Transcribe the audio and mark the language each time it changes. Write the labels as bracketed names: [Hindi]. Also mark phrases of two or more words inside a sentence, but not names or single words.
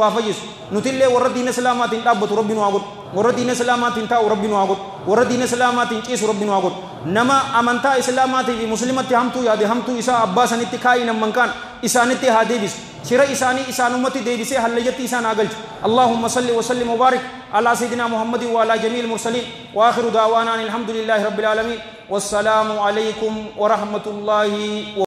[Oromo] haa fayyisu nutillee warra diina islaamaatiin dhaabbatu rabbi nu haa godhu warra diina islaamaatiin taa'u rabbi nu haa godhu warra diina islaamaatiin ciisu rabbi nu haa godhu nama amantaa islaamaatii fi muslimatti hamtuu yaade hamtuu isaa abbaa sanitti kaa'ii namman kaan isaanitti haa deebisu shira isaanii isaanumatti deebisee hallayyatti isaan haa galchu [Arabic] اللهم صل وسلم وبارك على سيدنا محمد وعلى جميع المرسلين وآخر دعوانا الحمد لله رب العالمين والسلام عليكم ورحمة الله